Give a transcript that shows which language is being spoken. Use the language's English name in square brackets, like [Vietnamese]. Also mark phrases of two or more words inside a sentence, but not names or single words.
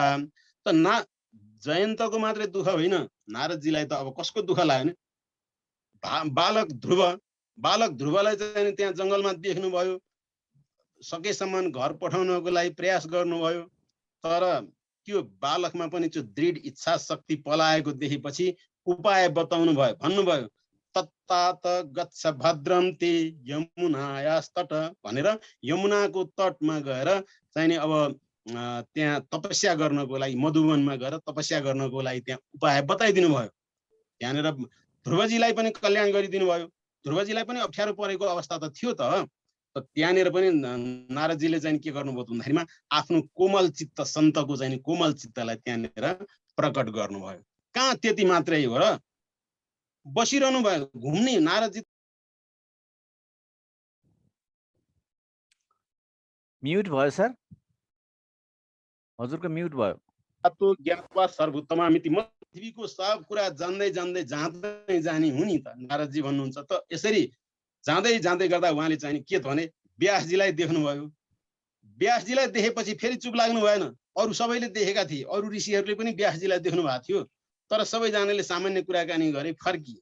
[Nepali] त जयन्तको मात्रै दुःख होइन, नारदजीलाई त अब कसको दुःख लाग्यो भने बालक ध्रुवलाई चाहिँ त्यहाँ जङ्गलमा देख्नुभयो, सकेसम्म घर पठाउनको लागि प्रयास गर्नुभयो। तर त्यो बालकमा पनि त्यो दृढ इच्छा शक्ति पलाएको देखेपछि उपाय बताउनु भयो। भन्नुभयो [Sanskrit] तत्तात गच्छ भद्रम ते यमुनायास्तट [Nepali] भनेर यमुनाको तटमा गएर चाहिँ नि अब त्यहाँ तपस्या गर्नको लागि, मधुवनमा गएर तपस्या गर्नको लागि त्यहाँ उपाय बताइदिनु भयो। त्यहाँनिर ध्रुवजीलाई पनि कल्याण गरिदिनु भयो। ध्रुवजीलाई पनि अप्ठ्यारो परेको अवस्था त थियो त त्यहाँनिर पनि नारदजीले चाहिँ के गर्नुभयो भन्दाखेरिमा आफ्नो कोमल चित्त सन्तको चाहिँ कोमल चित्तलाई त्यहाँनिर प्रकट गर्नुभयो। कहाँ त्यति मात्रै हो र, बसिरहनु भयो घुम्ने नारदजी। म्युट भयो सर, हजुरको म्युट भयो। [Sanskrit] तो ज्ञात्वा सर्वोत्तमामिति, [Nepali] म पृथ्वीको सब कुरा जान्दै जान्दै जाँदै जाने हुँ नि त नारदजी भन्नुहुन्छ। त यसरी जाँदै जाँदै गर्दा उहाँले चाहिँ के भने व्यासजीलाई देख्नुभयो। व्यासजीलाई देखेपछि फेरि चुप लाग्नु भएन। अरू सबैले देखेका थिए, अरू ऋषिहरूले पनि व्यासजीलाई देख्नु भएको थियो, तर सबैजनाले सामान्य कुराकानी गरे, फर्किए।